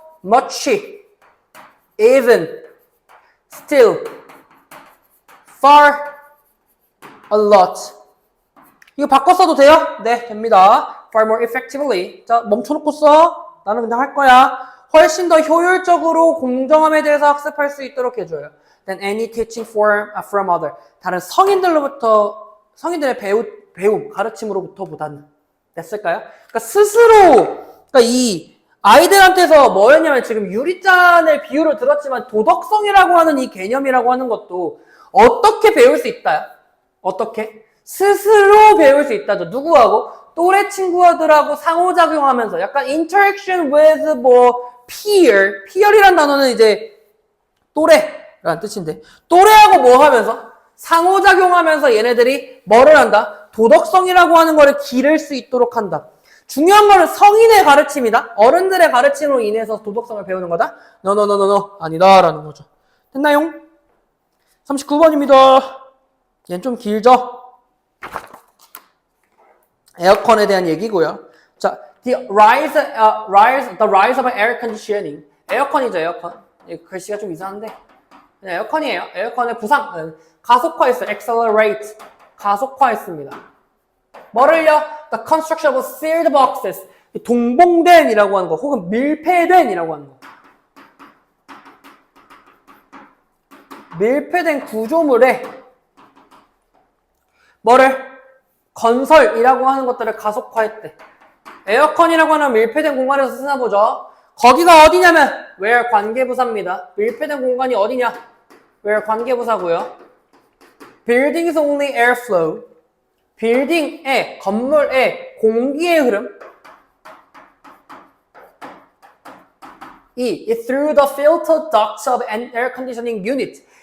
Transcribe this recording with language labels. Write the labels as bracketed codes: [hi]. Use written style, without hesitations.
[en] much, even, still, far, a lot. [ko] 이거 바꿔 써도 돼요? 네, 됩니다. [en] far more effectively. [ko] 자, 멈춰놓고 써. 나는 그냥 할 거야. 훨씬 더 효율적으로 공정함에 대해서 학습할 수 있도록 해줘요. [en] Than any teaching from other. [ko] 다른 성인들의 배움, 가르침으로부터 보다는. 됐을까요? 그러니까 스스로, 이 아이들한테서 뭐였냐면 지금 유리잔의 비유를 들었지만 도덕성이라고 하는 이 개념이라고 하는 것도 어떻게 배울 수 있다? 어떻게? 스스로 배울 수 있다죠. 누구하고? 또래 친구들하고 상호작용하면서 약간 interaction with peer이란 단어는 이제 또래라는 뜻인데 또래하고 뭐 하면서? 상호작용하면서 얘네들이 뭐를 한다? 도덕성이라고 하는 거를 기를 수 있도록 한다. 중요한 거는 성인의 가르침이다. 어른들의 가르침으로 인해서 도덕성을 배우는 거다. No. 아니다라는 거죠. 됐나요? 39번입니다. 얘는 좀 길죠? 에어컨에 대한 얘기고요. 자, [en] The rise of air conditioning. [ko] 에어컨이죠, 에어컨. 글씨가 좀 이상한데. 그냥 에어컨이에요. 에어컨의 부상. 가속화했어요. accelerate. 가속화했습니다. 뭐를요? [en] The construction of sealed boxes. [ko] 동봉된이라고 하는 거, 혹은 밀폐된이라고 하는 거. 밀폐된 구조물에 뭐를? 건설이라고 하는 것들을 가속화했대. 에어컨이라고 하는 밀폐된 공간에서 쓰나 보죠. 거기가 어디냐면 where 관계부사입니다. 밀폐된 공간이 어디냐? where 관계부사고요. [en] building's only airflow. [ko] 빌딩의, 건물의 공기의 흐름 이 [en] through the filter ducts of an air conditioning unit.